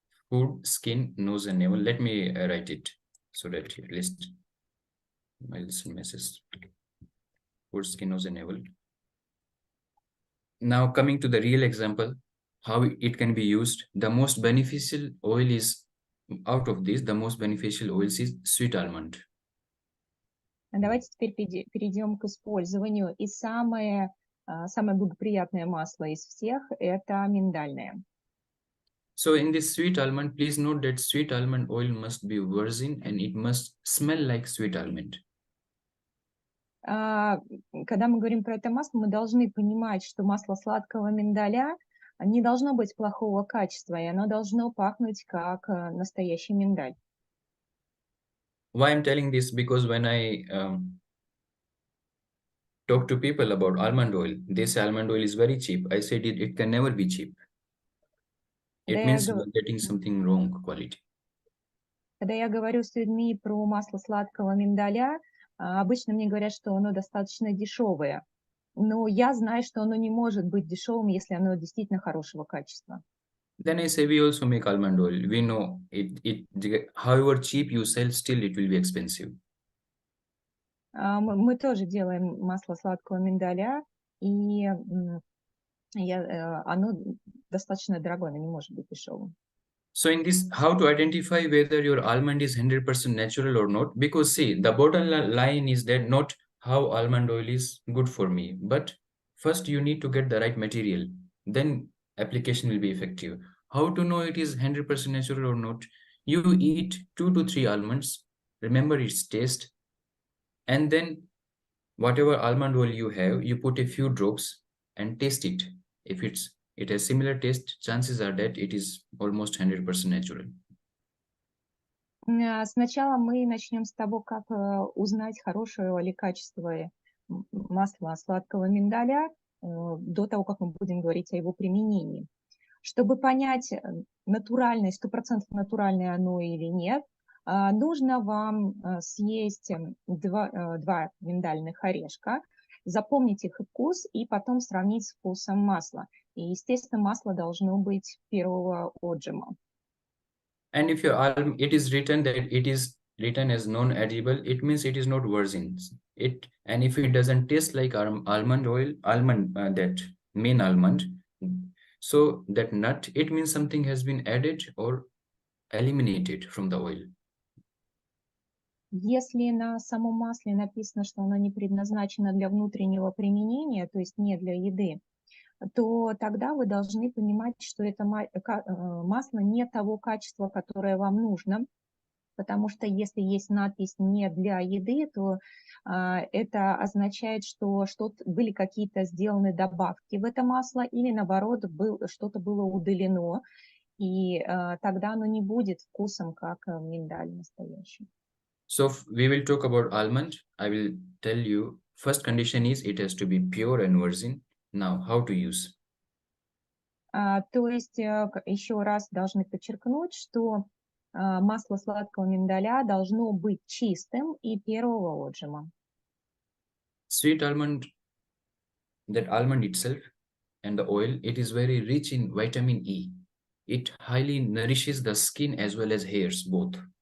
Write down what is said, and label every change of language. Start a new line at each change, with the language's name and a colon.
English: Food, skin, nose, and navel. Let me write it so that at least my listen message. Food, skin, nose, and navel. Now coming to the real example, how it can be used. The most beneficial oil is, out of this, the most beneficial oils is sweet almond.
Russian: Давайте теперь перейдем к использованию. И самое благоприятное масло из всех – это миндальное.
English: So in this sweet almond, please note that sweet almond oil must be virgin and it must smell like sweet almond.
Russian: Когда мы говорим про это масло, мы должны понимать, что масло сладкого миндаля не должно быть плохого качества, и оно должно пахнуть как настоящий миндаль.
English: Why I'm telling this? Because when I talk to people about almond oil, they say almond oil is very cheap. I said it can never be cheap. It means you are getting something wrong quality.
Russian: Когда я говорю с людьми про масло сладкого миндаля, обычно мне говорят, что оно достаточно дешевое. Но я знаю, что оно не может быть дешевым, если оно действительно хорошего качества.
English: Then I say we also make almond oil. We know however cheap you sell, still it will be expensive.
Russian: Мы тоже делаем масло сладкого миндаля, и оно достаточно дорогое, оно не может быть дешевым.
English: So in this, how to identify whether your almond is 100% natural or not? Because see, the bottom line is that not how almond oil is good for me, but first you need to get the right material. Then application will be effective. How to know it is 100% natural or not? You eat 2 to 3 almonds, remember its taste, and then whatever almond oil you have, you put a few drops and taste it. If it has similar taste, chances are that it is almost 100% natural.
Russian: Сначала мы начнем с того, как узнать хорошее или качество масла сладкого миндаля до того, как мы будем говорить о его применении. Чтобы понять, натуральное, 100% натуральное оно или нет, нужно вам съесть два миндальных орешка, запомнить их вкус и потом сравнить с вкусом масла. И, естественно, масло должно быть первого отжима.
English: And if it is written that it is written as non-edible, it means it is not virgin. And if it doesn't taste like almond oil, that main almond, so that nut, it means something has been added or eliminated from the oil.
Russian: Если на самом масле написано, что оно не предназначено для внутреннего применения, то есть не для еды, то тогда вы должны понимать, что это масло не того качества, которое вам нужно, потому что если есть надпись «не для еды», то это означает, что были какие-то сделаны добавки в это масло или, наоборот, что-то было удалено, и тогда оно не будет вкусом, как миндаль настоящий.
English: So we will talk about almond. I will tell you, first condition is it has to be pure and virgin. Now, how to use?
Russian: То есть еще раз должны подчеркнуть, что масло сладкого миндаля должно быть чистым и первого отжима.
English: Sweet almond, that almond itself and the oil, it is very rich in vitamin E. It highly nourishes the skin as well as hairs, both.